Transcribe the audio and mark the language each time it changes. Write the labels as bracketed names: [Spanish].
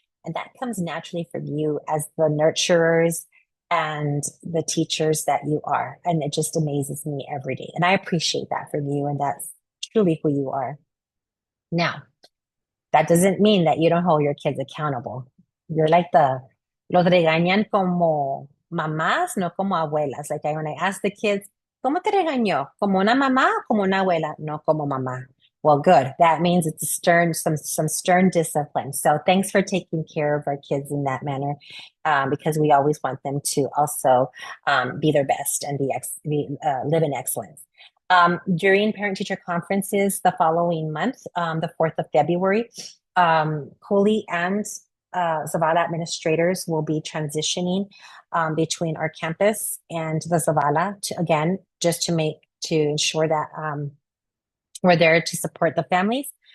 [English] And that comes naturally from you as the nurturers and the teachers that you are. And it just amazes me every day. And I appreciate that from you. And that's truly who you are. Now, that doesn't mean that you don't hold your kids accountable. You're like [Spanish] los regañan como mamás, no como abuelas. [English] Like when I ask the kids, [Spanish] ¿cómo te regañó? ¿Como una mamá o como una abuela? No como mamá. [English] Well, good. That means it's some stern discipline. So thanks for taking care of our kids in that manner, because we always want them to also be their best and live in excellence. During parent-teacher conferences the following month, the 4th of February, Cooley and Zavala administrators will be transitioning between our campus and the Zavala again, just to ensure that we're there to support the families.